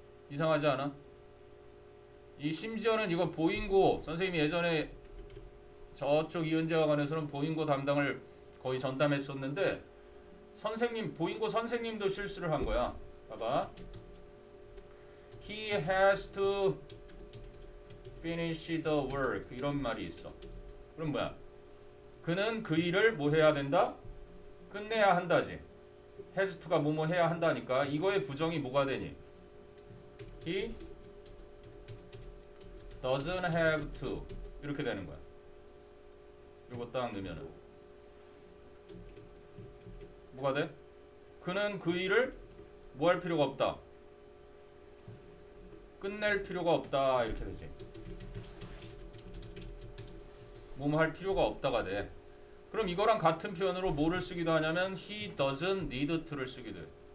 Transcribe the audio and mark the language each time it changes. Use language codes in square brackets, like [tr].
[ko] 이상하지 않아? 이 심지어는 이거 보인고 선생님이 예전에 저쪽 이은재와 관해서는 보인고 담당을 거의 전담했었는데 선생님 보인고 선생님도 실수를 한 거야. 봐봐. [en] He has to finish the work [ko] 이런 말이 있어. 그럼 뭐야? 그는 그 일을 뭐 해야 된다? 끝내야 한다지. has to가 뭐뭐 해야 한다니까 이거의 부정이 뭐가 되니? [en] He doesn't have to [ko] 이렇게 되는 거야. 이거 딱 넣으면은 뭐가 돼? 그는 그 일을 뭐 할 필요가 없다. 끝낼 필요가 없다 이렇게 되지. 뭐뭐 할 필요가 없다가 돼. 그럼 이거랑 같은 표현으로 뭐를 쓰기도 하냐면 [en] he doesn't need to [ko] 를 쓰기도 해.